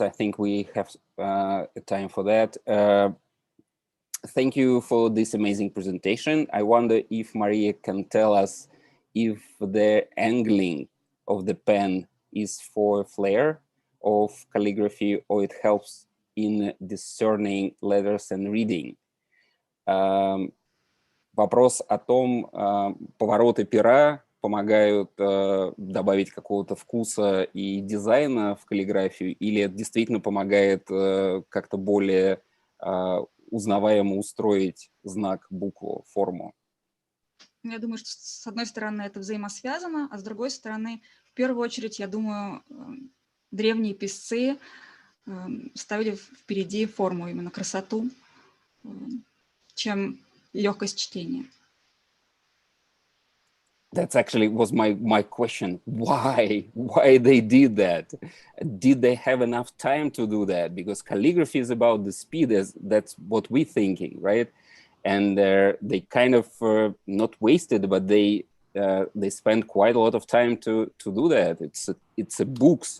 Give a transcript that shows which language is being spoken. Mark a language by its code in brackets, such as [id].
[en] I think we have time for that. Thank you for this amazing presentation. I wonder if Maria can tell us if the angling of the pen is for flair of calligraphy, or it helps in discerning letters and reading. [ru] Вопрос о том, повороты пера помогают добавить какого-то вкуса и дизайна в каллиграфию, или это действительно помогает как-то более узнаваемо устроить знак, букву, форму? Я думаю, что с одной стороны это взаимосвязано, а с другой стороны, в первую очередь, я думаю, древние писцы ставили впереди форму, именно красоту, чем легкость чтения. [en] That's actually was my question. Why they did that? Did they have enough time to do that? Because calligraphy is about the speed, that's what we're thinking, right? And they kind of not wasted, but they spent quite a lot of time to do that. It's a books.